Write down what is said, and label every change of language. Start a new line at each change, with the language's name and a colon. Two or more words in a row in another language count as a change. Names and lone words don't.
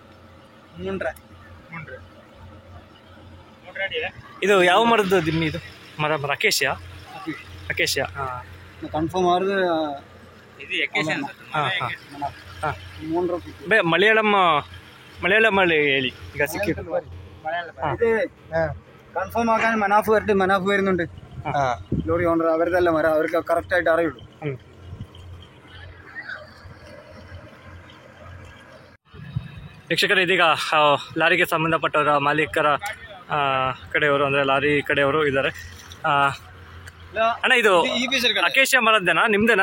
Kannada: ಇದು ಯಾವ ಮರದ ದಿಮ್ಮಿ ಇದು? ಮರ ಅಕೇಶಿಯಾ. ಅಕೇಶಿಯಾ ಕನ್ಫರ್ಮ್ ಆದ್ರೆ മലയാളമല്ലേ ಹೇಳಿ ಈಗ ಸಿಕ್ಕಿದ್ದು
Malayalam: കൺഫേം ആക്കാൻ മനാഫ് വരുന്നുണ്ട്. ലോറി ഓണർ അവരുതല്ല മരം, അവർക്ക് കറക്റ്റ് ആയിട്ട് അറിയുള്ളൂ.
Kannada: ವೀಕ್ಷಕರು, ಇದೀಗ ಲಾರಿಗೆ ಸಂಬಂಧಪಟ್ಟವರ ಮಾಲೀಕರ ಕಡೆಯವರು ಅಂದರೆ ಲಾರಿ ಕಡೆಯವರು ಇದ್ದಾರೆ. ಅಣ್ಣ, ಇದು ಅಕೇಶಿಯಾ ಮರದ್ದೇನಾ ನಿಮ್ದೇನಾ?